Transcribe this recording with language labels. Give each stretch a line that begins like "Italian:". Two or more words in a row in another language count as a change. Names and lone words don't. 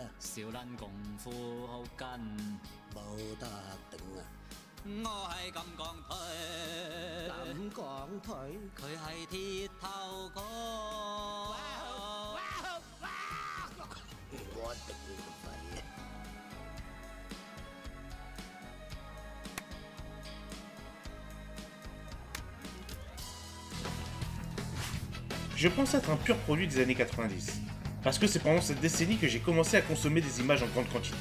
Cantonese: 少林功夫好緊，冇得頂啊！我係咁講佢，咁講佢，佢係鐵頭哥。我頂你個肺啊！
French: Je pense être un pur produit des années 90, parce que c'est pendant cette décennie que j'ai commencé à consommer des images en grande quantité.